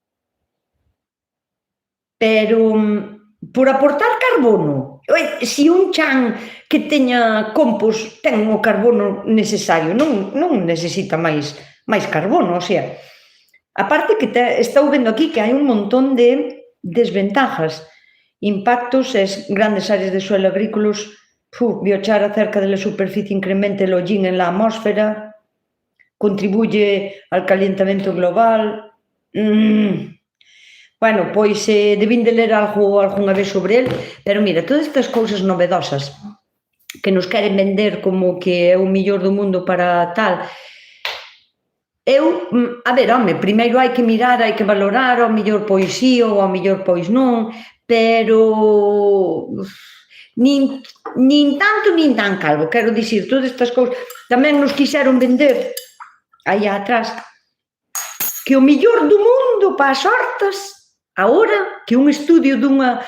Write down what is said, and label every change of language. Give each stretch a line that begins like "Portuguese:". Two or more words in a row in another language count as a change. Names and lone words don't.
Galician: Pero, por aportar carbono, se un chan que teña compost ten o carbono necesario, non necesita máis carbono, o sea, aparte que estou vendo aquí que hai un montón de desventajas, impactos e grandes áreas
Spanish: de suelo agrícolas, biochar acerca de la superficie incrementa el hollín en la atmósfera, contribuye al calentamiento global.
Galician: Bueno, pois debín de ler algo algunha vez sobre el, pero mira, todas estas cousas novedosas que nos queren vender como que é o millor do mundo para tal, a ver, home, primeiro hai que mirar, hai que valorar, ao millor pois sí ou ao millor pois non, pero nin tanto nin tan calvo, quero dicir, todas estas cousas tamén nos quixeron vender aí atrás, que o millor do mundo para as hortas, agora que un estudio dun